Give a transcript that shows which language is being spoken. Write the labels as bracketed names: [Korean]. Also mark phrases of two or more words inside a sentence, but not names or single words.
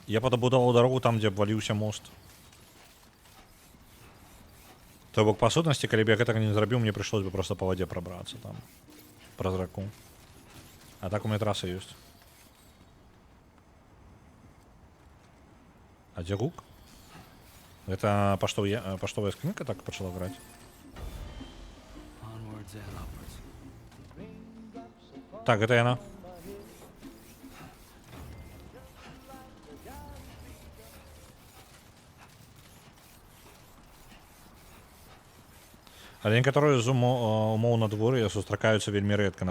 [Belarusian] Я падабудаваў дарогу там, дзе абваліўся мост. То бок, па сутнасці, калі б я гэтага не зрабіў, мне прыйшлось бы просто па вадзе прабрацца там. Праз раку. А так у мяне траса ёсць. А дзе гук? Это паштовая скринка так пачала граць? [English] Onwards and upwards. [Belarusian] Так, гэта яна. Але некаторыя з умоў надвор'я сустракаюцца вельмі рэдка.